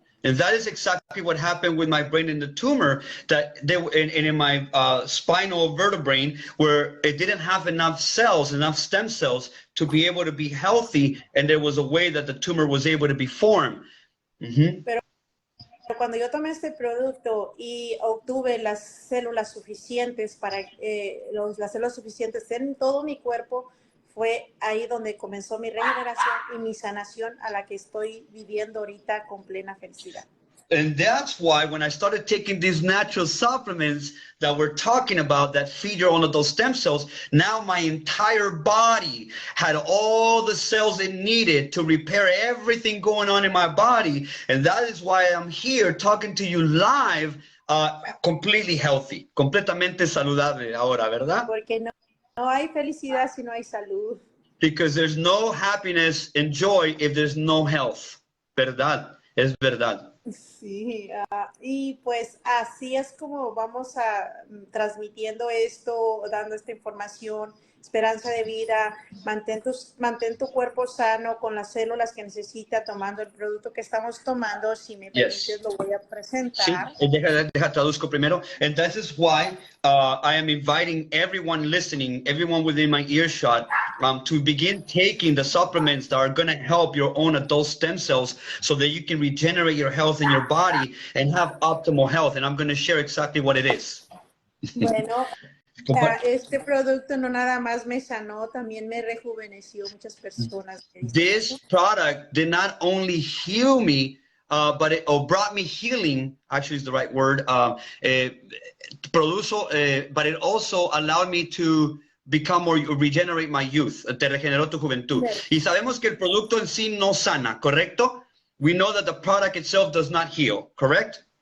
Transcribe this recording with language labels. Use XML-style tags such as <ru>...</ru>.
<en>And that is exactly what happened with my brain in the tumor, that in my spinal vertebrae, where it didn't have enough cells, enough stem cells to be able to be healthy, and there was a way that the tumor was able to be formed.</en> <es>Pero cuando yo tomé este producto y obtuve las células suficientes las células suficientes en todo mi cuerpo, fue ahí donde comenzó mi regeneración y mi sanación, a la que estoy viviendo ahorita con plena felicidad.</es> <en>And that's why when I started taking these natural supplements that we're talking about that feed your own adult stem cells, now my entire body had all the cells it needed to repair everything going on in my body. And that is why I'm here talking to you live, completely healthy,</en> <es>completamente saludable ahora, ¿verdad? Porque no hay felicidad si no hay salud.</es> <en>Because there's no happiness and joy if there's no health.</en> <es>¿Verdad? Es verdad. Sí, y pues así es como vamos transmitiendo esto, dando esta información, esperanza de vida, mantén tu cuerpo sano con las células que necesita, tomando el producto que estamos tomando. Si me permites, lo voy a presentar. Sí, deja traduzco primero.</es> <en>And that is why I am inviting everyone listening, everyone within my earshot, to begin taking the supplements that are going to help your own adult stem cells so that you can regenerate your health in your body and have optimal health. And I'm going to share exactly what it is.</en> <es>Bueno, este producto no nada más me sanó, también me rejuveneció muchas personas.</es> <en>This product did not only heal me, but it brought me healing, actually is the right word, but it also allowed me to become more, regenerate my youth.</en> <es>Te regeneró tu juventud. Y sabemos que el producto en sí no sana, ¿correcto?</es> <en>We know that the product itself does not heal, correct?</en>